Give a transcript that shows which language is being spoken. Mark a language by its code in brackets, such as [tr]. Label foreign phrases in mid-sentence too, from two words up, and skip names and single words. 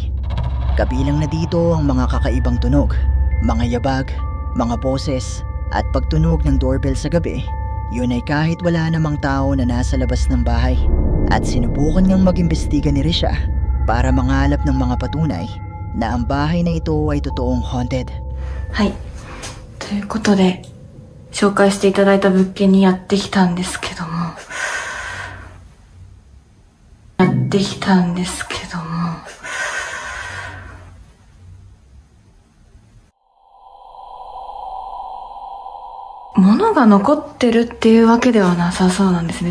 [tl] Kabilang na dito ang mga kakaibang tunog, mga yabag, mga boses at pagtunog ng doorbell sa gabi. Yun ay kahit wala namang tao na nasa labas ng bahay. At sinubukan niyang mag-imbestiga ni Risha para mangalap ng mga patunay na ang bahay na ito ay totoong haunted. [ja] はい。ということで、紹介していただいた物件にやってきたんですけども。物が残ってるっていうわけではなさそうなんですね。